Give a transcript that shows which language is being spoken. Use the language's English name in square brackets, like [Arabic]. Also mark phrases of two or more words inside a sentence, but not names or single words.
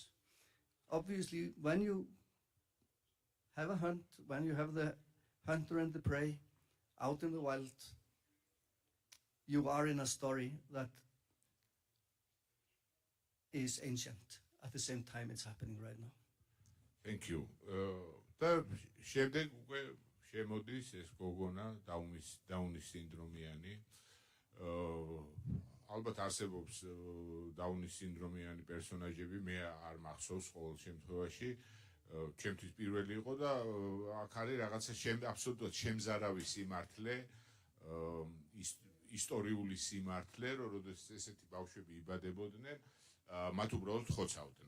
[English] Obviously, when you have a hunt, when you have the hunter and the prey out in the wild, you are in a story that is ancient. At the same time, it's happening right now. Thank you. [Georgian] და შემდეგ უკვე შემოდის ეს გოგონა დაუნის სინდრომიანი. ალბათ არსებობს დაუნის სინდრომიანი პერსონაჟები, მე არ მახსოვს ყოველ შემთხვევაში. ჩემთვის პირველი იყო და აქ არის რაღაცა აბსოლუტურად შემზარავი სიმართლე, ისტორიული სიმართლე, რომ როდესაც ესეთი ბავშვები იბადებოდნენ, მათ უბრალოდ ხოცავდნენ.